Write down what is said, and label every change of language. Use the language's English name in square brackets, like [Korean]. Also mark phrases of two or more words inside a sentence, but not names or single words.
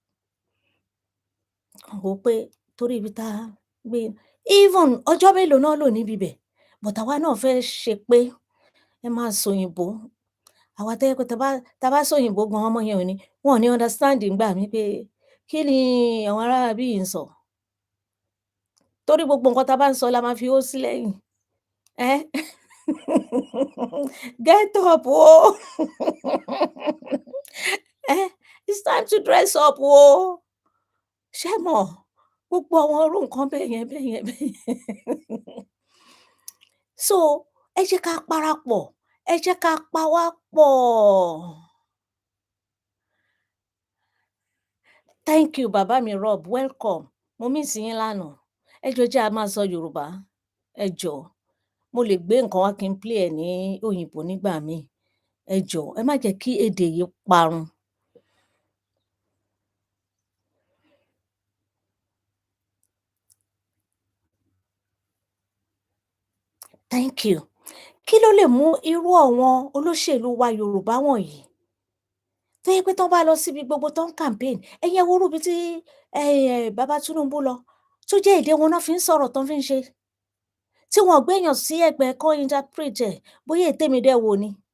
[Yoruba] Kàn wò ó pé torí ibi tá a gbé even ọjọ́ mélòó náà lò níbi ibẹ̀, but àwa náà fẹ́ ṣe pé ẹ máa sòyìnbó. Àwa tó jẹ́ pé tá bá sòyìnbó gan, ọmọ yẹn wọn ò ní understand ńgbà míì pé kí ni àwọn ará ibí yìí ń sọ. Torí gbogbo nǹkan tá bá ń sọ la máa fi ó sí lẹ́yìn. [English] Get up o. It's time to dress up o. [Yoruba] Ṣé ẹ mọ̀? Gbogbo àwọn irú nǹkan bẹ́yẹn, bẹ́yẹn, bẹ́yẹn. So, ẹ jẹ́ ká parapọ̀, ẹ jẹ́ ká pawápọ̀. [English] Thank you [Yoruba] bàbá mi [English] Rob, welcome. [Yoruba] Mo miss yín lánàá. Ẹ jọ̀ọ́ ẹ jẹ́ á máa sọ Yorùbá. Ẹ jọ̀ọ́. Mo lè gbé nǹkan wá kí n play ẹ̀ ní òyìnbó nígbà míì. Ẹ jọ̀ọ́, ẹ má jẹ́ kí èdè yìí parun. [English] Thank you. [Yoruba] Kí ló lè mú irú àwọn olóṣèlú wa Yorùbá wọ̀nyí tó jẹ́ pé tán bá lọ síbi gbogbo tán ń campaign, ẹ̀yin ẹ worú ibi tí bàbá Tinubu lọ, tó jẹ́ èdè wọn ná fi ń sọ̀rọ̀ tán fi ń ṣe. Tí wọn ò gbéèyàn sí ẹ̀gbẹ́ kán interpret ẹ̀, bóyá èyí témi dẹ̀ wò ni.